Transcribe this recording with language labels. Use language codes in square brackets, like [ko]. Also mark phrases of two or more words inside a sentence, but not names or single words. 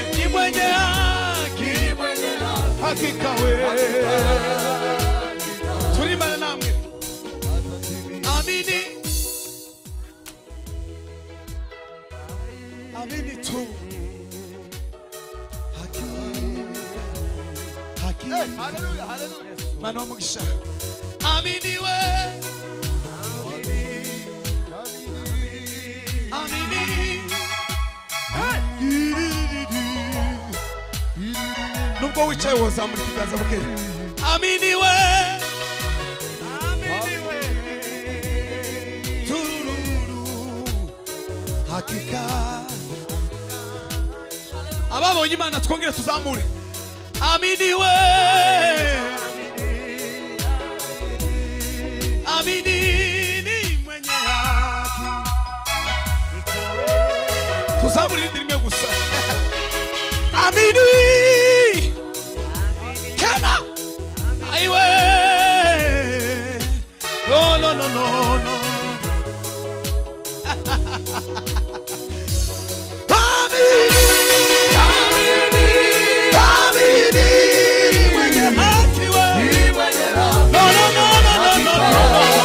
[sw] Ni mwenye haki. Hakika we. Tulimbane namwe. Amini. Amini tu. Hakika. Hakika. Hey, hallelujah, hallelujah. [rw] Mana w'umugisha. [sw] Amini we. Amini. Hey. [rw] Nubwo wicaye wozamura ikiganza buke. [sw] Amini we. Amini we. Turururu. Hakika. [rw] Ababonye Imana twongere tuzamure. [sw] Amini we. Amini ni mwenye haki. [rw] Tuzamure irindi rimwe gusa. [sw] Amini. Tena. Aiwe. [en] No, no, no, no, no. [sw] Amini. Amini. Amini. Mwenye haki we. [en] No, no, no, no, no, no, no, no.